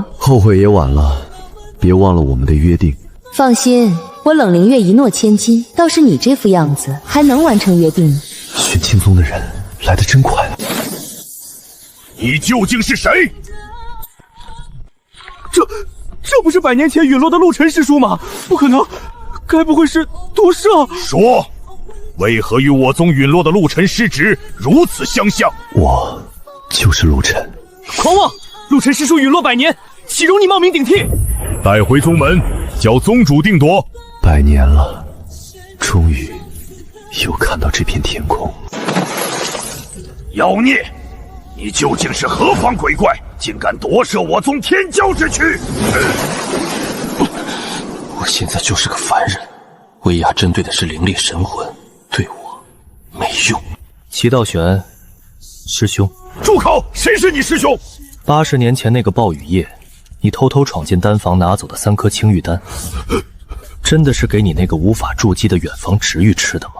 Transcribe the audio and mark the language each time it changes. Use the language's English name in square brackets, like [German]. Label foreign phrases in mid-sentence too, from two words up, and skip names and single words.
[Chinese] 後悔也晚了，別忘了我們的約定。放心，我冷靈月一諾千金，倒是你這副樣子還能完成約定。玄清宗的人來得真快。你究竟是誰？這不是100年前隕落的陸晨師叔嗎？不可能，該不會是毒蛇？說，為何與我宗隕落的陸晨師侄如此相像？我就是陸晨。狂妄！陸晨師叔隕落100年，豈容你冒名頂替？帶回宗門，叫宗主定奪。 100年了，終於又看到這片天空。妖孽！你究竟是何方鬼怪，竟敢奪舍我宗天骄之軀？我現在就是個凡人，威亞針對的是凌冽神魂，對我沒用。祁道玄，師兄。住口！誰是你師兄？80年前那個暴雨夜，你偷偷闖進丹房拿走的3顆青玉丹，真的是給你那個無法築基的遠房侄玉吃的嗎？